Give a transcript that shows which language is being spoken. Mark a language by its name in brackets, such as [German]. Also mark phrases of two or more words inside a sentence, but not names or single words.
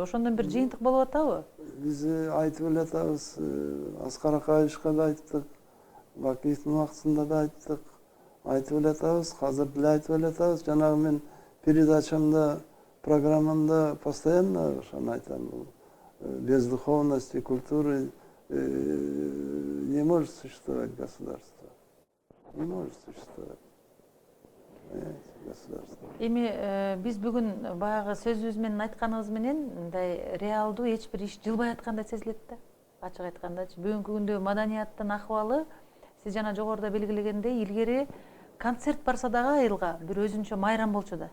[Kyrgyz] Ошондон бир жыйынтык болуп атабы? Биз айтып эле атабыз, Аскар Акаевичке да айттык, Бакиевдин убактысында да айттык, айтып эле атабыз, азыр деле айтып эле атабыз. Жанагы мен передачамда, программамда постоянно ошону айтам. [Russian] Без духовности и культуры не может существовать государство. Не может существовать государство. [Kyrgyz] Эми биз бүгүн баягы сөзүбүз менен айтканыбыз менен мындай реалдуу эч бир иш жылбай аткандай сезилет да. Ачык айткандачы, бүгүнкү күндө маданияттын акыбалы сиз жана жогоруда белгилегендей, илгери концерт барса дагы айылга бир өзүнчө майрам болчу да.